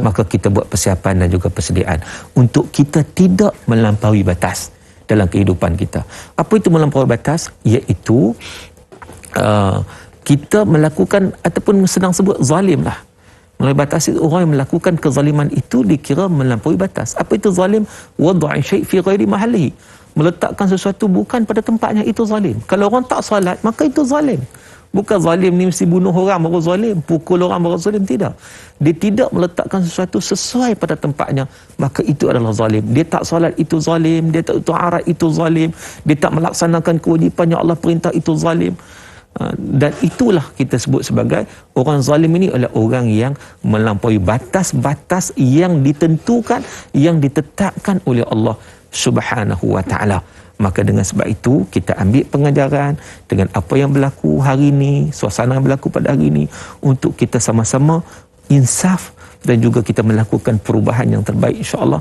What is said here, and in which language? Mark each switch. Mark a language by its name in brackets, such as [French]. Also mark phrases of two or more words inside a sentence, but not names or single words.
[Malay] Maka kita buat persiapan dan juga persediaan untuk kita tidak melampaui batas dalam kehidupan kita. Apa itu melampaui batas? Iaitu kita melakukan ataupun senang sebut zalim lah. Melampaui batas itu orang yang melakukan kezaliman itu dikira melampaui batas. Apa itu zalim? [Arabic] وضع الشيء في غير محله. [Malay] Meletakkan sesuatu bukan pada tempatnya, itu zalim. Kalau orang tak salat, maka itu zalim. Bukan zalim ni mesti bunuh orang baru zalim, pukul orang baru zalim, tidak. Dia tidak meletakkan sesuatu sesuai pada tempatnya, maka itu adalah zalim. Dia tak salat, itu zalim. Dia tak tutup aurat, itu zalim. Dia tak melaksanakan kewajipan yang Allah perintah, itu zalim. Dan itulah kita sebut sebagai orang zalim ini adalah orang yang melampaui batas-batas yang ditentukan, yang ditetapkan oleh Allah [Arabic] سبحانه وتعالى. [Malay] Maka dengan sebab itu kita ambil pengajaran dengan apa yang berlaku hari ini, suasana yang berlaku pada hari ini, untuk kita sama-sama insaf dan juga kita melakukan perubahan yang terbaik, [Arabic] إن شاء الله.